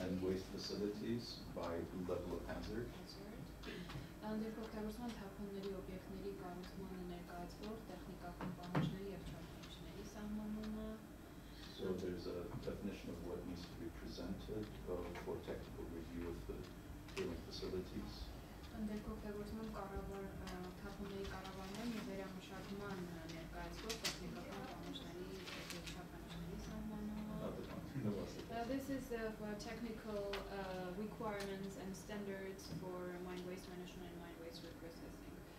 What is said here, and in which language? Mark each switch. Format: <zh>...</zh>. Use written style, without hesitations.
<en>and waste facilities by level of hazard.</en> <hy>Ընդերքօգտագործման թափոնների օբյեկտների կառուցմանը ներկայացվող տեխնիկական պահանջների եւ չափանիշների սահմանումը։</hy> <en>So there's a definition of what needs to be presented for technical review of the tailing facilities.</en> <hy>Ընդերքօգտագործման թափոնների կառավարման եւ վերամշակման ներկայացվող տեխնիկական պահանջների եւ չափանիշների սահմանումը։</hy> <en>Not the one. No, what's it? This is for technical requirements and standards for mine waste management and mine waste reprocessing.</en>